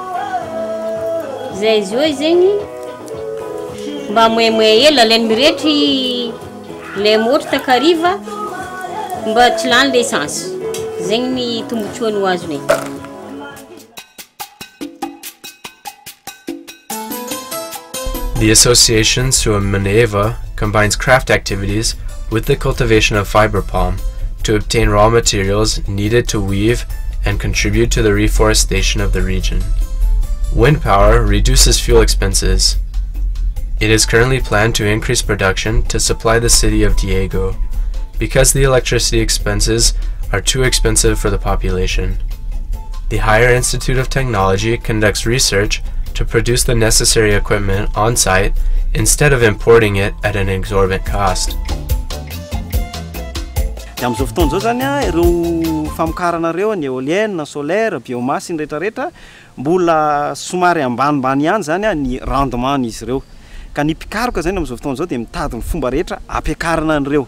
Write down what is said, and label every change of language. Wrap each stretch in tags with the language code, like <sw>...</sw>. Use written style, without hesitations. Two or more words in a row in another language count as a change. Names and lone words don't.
<mg>Zay zo zegny mba moemoe ela len miretry le motro takariva mba tsy lany l'essence. Zegny ny tombotsoany ho azony.</mg> <en>The association Suamaneva combines craft activities with the cultivation of fiber palm to obtain raw materials needed to weave and contribute to the reforestation of the region. Wind power reduces fuel expenses. It is currently planned to increase production to supply the city of Diego, because the electricity expenses are too expensive for the population. The Higher Institute of Technology conducts research to produce the necessary equipment on site instead of importing it at an exorbitant cost.</en> <mg>Amizao fotoana zao zany ireo famokarana reo ny</mg> <fr>éolienne, solaire, biomasse</fr> <mg>rehetrarehetra mbola somary ambanimbany ihany zany ny rendement izy reo. Ka ny mpikaroka zany amizao fotoana zao de mitady ny fomba rehetra ampiakarana an'ireo.</mg>